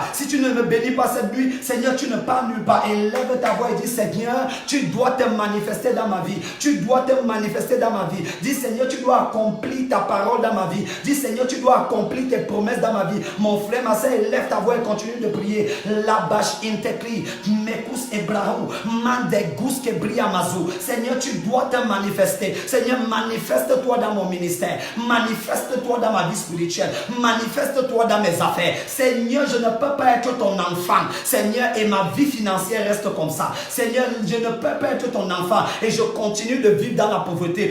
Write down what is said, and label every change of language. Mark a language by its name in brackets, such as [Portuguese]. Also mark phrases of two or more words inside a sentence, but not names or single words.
[French] Si tu ne me bénis pas cette nuit, Seigneur, tu ne pars nulle part. Et lève ta voix et dis, Seigneur, tu dois te manifester dans ma vie. Tu dois te manifester dans ma vie. Dis, Seigneur, tu dois accomplir ta parole dans ma vie. Dis, Seigneur, tu dois accomplir tes promesses dans ma vie. Mon frère, ma soeur, lève ta voix et continue de prier. La bâche intekli, mekus ebrahou, mandegus ke briamazou. Seigneur, tu dois te manifester. Seigneur, manifeste-toi dans mon ministère. Manifeste-toi dans ma vie spirituelle. Manifeste-toi dans mes affaires. Seigneur, je ne peux pas être ton enfant. Seigneur, et ma vie financière reste comme ça. Seigneur, je ne peux pas être ton enfant et je continue de vivre dans la pauvreté.